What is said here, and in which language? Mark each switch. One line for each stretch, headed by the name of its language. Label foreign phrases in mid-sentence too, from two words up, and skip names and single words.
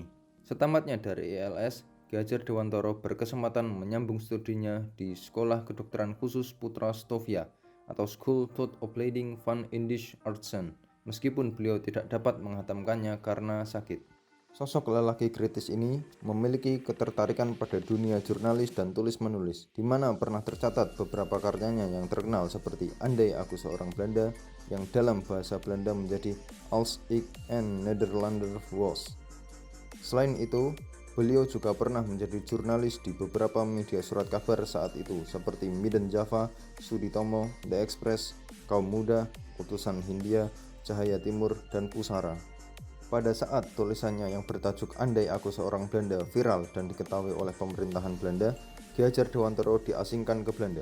Indonesian: Setamatnya dari ELS, Ki Hajar Dewantoro berkesempatan menyambung studinya di Sekolah Kedokteran Khusus Putra Stovia atau School Tot Opleiding van Indische Artsen, meskipun beliau tidak dapat menghatamkannya karena sakit. Sosok lelaki kritis ini memiliki ketertarikan pada dunia jurnalis dan tulis-menulis, di mana pernah tercatat beberapa karyanya yang terkenal seperti Andai Aku Seorang Belanda, yang dalam bahasa Belanda menjadi Als ik een Nederlander was. Selain itu, beliau juga pernah menjadi jurnalis di beberapa media surat kabar saat itu seperti Midden Java, Suditomo, The Express, Kaum Muda, Utusan Hindia, Cahaya Timur, dan Pusara. Pada saat tulisannya yang bertajuk Andai Aku Seorang Belanda viral dan diketahui oleh pemerintahan Belanda, Ki Hajar Dewantoro diasingkan ke Belanda.